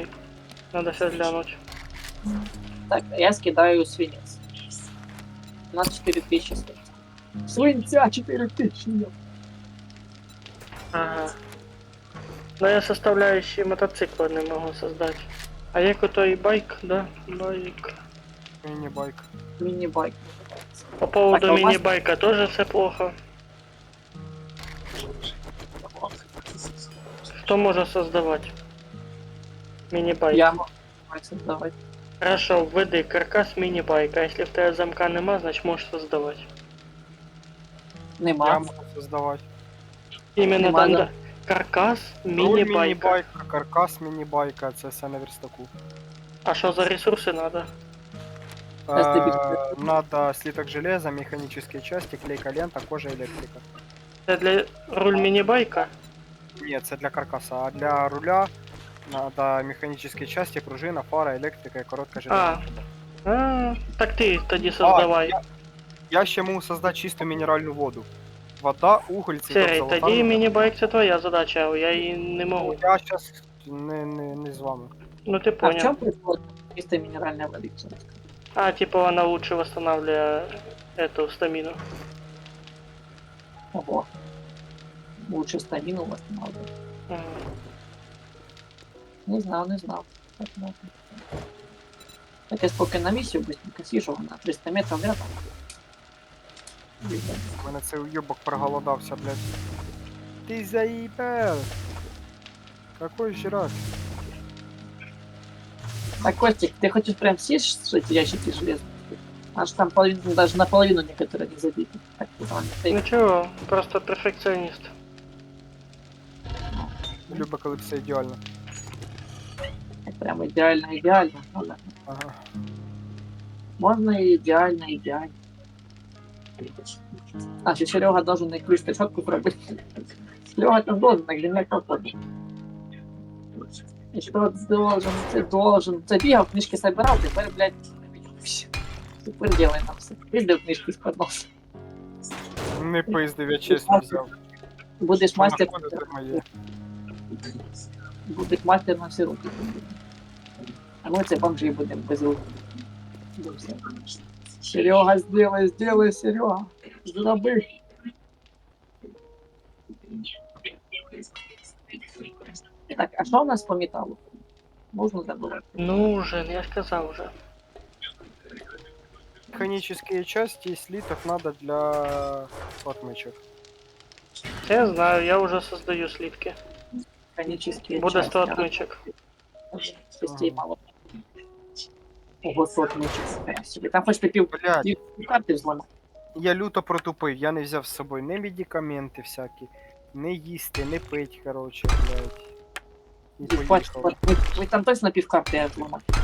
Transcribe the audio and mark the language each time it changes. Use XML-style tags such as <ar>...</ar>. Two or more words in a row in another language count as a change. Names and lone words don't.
<ru>Надо сейчас глянуть. Так, я скидаю свинец. У нас 4000 свинца. Свинца 4000, ёп. Ага. Но я составляющие мотоцикла не могу создать.</ru> <uk>А як ото і байк, да? Байк. Міні-байк.</uk> <ru>Мини-байк. По поводу Так, а у вас- мини-байка тоже все плохо. Кто может создавать? Мини-байк. Я могу создавать. Хорошо, введи каркас мини-байка. Если в тебе замка нема, значит можешь создавать.</ru> <uk>Нема. Я можу создавати.</uk> <ru>Именно</ru> <uk>Нема, там, да.</uk> <ru>да. Каркас Руль мини-байка.</ru> <uk>міні-байка, каркас міні-байка, це все на верстаку.</uk> <ru>А что за ресурсы надо? Надо слиток железа, механические части, клейка лента, кожа, електрика. Это для руль мини-байка?</ru> <uk>Ні, це для каркаса, а для руля</uk> <ru>Надо механические части, пружина, фара, электрика и короткая А. железная труба.</ru> <uk>Так ти тоді создавай. Я ще можу создати чисту мінеральну воду. Вода, уголь, цвіток Сергій, тоді золотарний. міні-байк це твоя задача, я її не можу. Я зараз не з вами. Ну ти</uk> <ru>А в понял. чем прикол чистой минеральной воды? А, типа вона лучше восстанавливает эту стамину. Ого. Лучше стамину восстанавливать. Мгм.</ru> <uk>Не знав, не знав. Так, можна. Так я поки на місію быстренько сіжу, на 300 метрів рядом. У мене цей уйобок проголодався, блядь. Ти заїбав!</uk> <ru>Какой ще раз? Так, Костик, ты хочешь прям сесть, что эти ящики железные? Аж там половину, даже наполовину некоторые не забиты. Так,</ru> <uk>Нічого, просто перфекціоніст. Люблю, коли все ідеально.</uk> <ru>прям идеально, идеально. Ладно. Ага. Можно и идеально, идеально. А, еще Серега должен на ключ решетку пробыть. Серега там должен нагрянуть походу. Еще ты должен. Забегал, книжки собирал, теперь, блядь, теперь делай нам все. Пиздил книжки из-под носа.</ru> <uk>Не пиздив, я чесно взяв.</uk> <ru>Будешь мастер,</ru> <uk>Знаходити моє.</uk> <ru>будешь мастер на все руки. А мы це бомжи будем без рук. Серега, сделай, Серега.</ru> <uk>Зроби. Так, а що у нас по металу? Можна забувати? Нужен, я ж казав уже.</uk> <ru>Механические части и слиток надо для отмычек. Я знаю, я уже создаю слитки. Механические</ru> <uk>Буде 100</uk> <ru>части. отмычек. Частей мало. Ого, 100 отмычек. Там</ru> <uk>хоч ти пів Блядь, карти взломав. я люто протупив, я не взяв з собою ні медикаменти всякі, не їсти, не пить, короче, блядь. І поїхав. Ви там точно пів карти взломав.</uk>